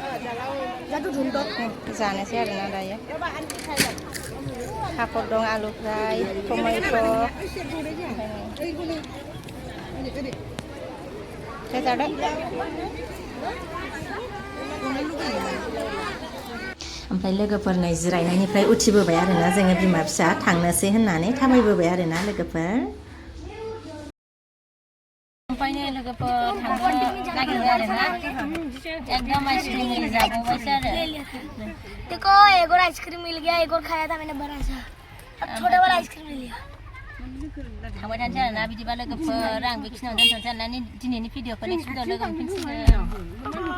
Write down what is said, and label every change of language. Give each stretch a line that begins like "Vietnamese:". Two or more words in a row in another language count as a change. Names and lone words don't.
Bodo: जानोसै आरोना दायो पापर दं आलु फ्राय टमेट' जादो ओमफ्राय लोगोफोर नै जिरायनायनिफ्राय उथिबोबाय आरोना जोङो बिमा फिसा थांनोसै होननानै थाबायबोबाय आरोना लोगोफोर ओमफ्राय नै लोगोफोर थांनो नागिरबाय आरोना एकदम आइसक्रिम जाबावबायसो आरो
Hindi: देखो एक और आइसक्रीम मिल गया एक और खाया था मैंने बड़ा सा अब छोटा वाला आइसक्रीम ले लिया
Bodo: थांबाय थानोसै आरोना बिदिबा लोगोफोर आं बेखिनियावनो दोनथ'नोसै होननानै दिनैनि भिडिअखौ
English: next video
Bodo: लोगो मोनफिनसिगोन